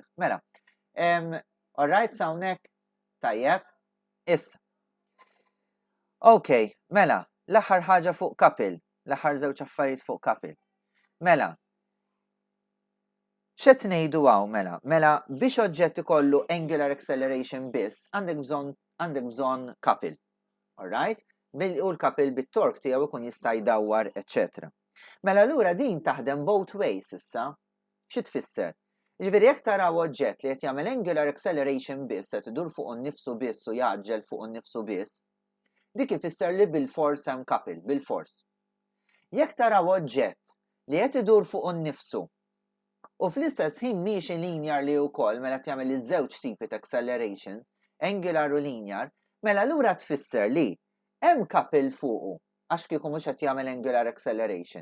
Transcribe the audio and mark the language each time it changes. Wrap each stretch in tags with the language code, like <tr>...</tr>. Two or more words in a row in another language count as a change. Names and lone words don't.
<mt>Mela, alright hawnhekk tajjeb, issa. Okay, mela, l-aħħar ħaġa fuq couple, l-aħħar żewġ affarijiet fuq couple. Mela, x'qed ngħidu hawn mela? Mela biex oġġett ikollu</mt> <en>angular acceleration</en> <mt>biss għandek bżonn couple. Alright? U l-couple bit-torque tiegħu ikun jista' jdawwar, etc. Mela allura din taħdem</mt> <en>both ways</en> <mt>issa. Xi tfisser? Ġifieri jekk taraw oġġett li qed jagħmel</mt> <en>angular acceleration</en> <mt>biss qed idur fuq innifsu biss u jaġġel fuq innifsu biss, dik ifisser li bil-fors hemm couple, bil-fors. Jekk taraw oġġett li qed idur fuq innifsu u fl-istess ħin miexi linear li wkoll mela qed jagħmel iż-żewġ tipi ta' accelerations, angular u linear, mela allura tfisser li hemm couple fuqu għax kieku mhux qed jagħmel</mt> <en>angular acceleration.</en>